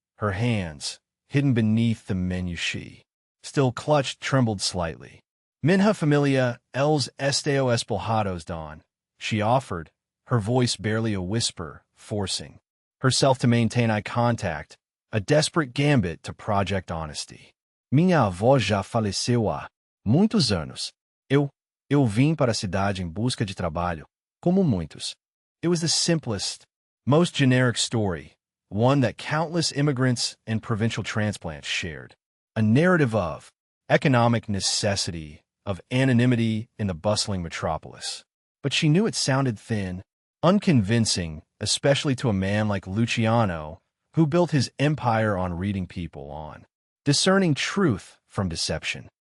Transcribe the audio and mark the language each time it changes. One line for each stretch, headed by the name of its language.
English: Her hands, hidden beneath the menu she still clutched, trembled slightly.
Portuguese: "Minha familia els esteo espolhados,
English: Don," she offered, her voice barely a whisper, forcing herself to maintain eye contact, a desperate gambit to project honesty.
Portuguese: "Minha avó já faleceu há muitos anos. Eu vim para a cidade em busca de trabalho, como muitos."
English: It was the simplest, most generic story, one that countless immigrants and provincial transplants shared. A narrative of economic necessity, of anonymity in the bustling metropolis. But she knew it sounded thin, unconvincing, especially to a man like Luciano, who built his empire on reading people, on discerning truth from deception.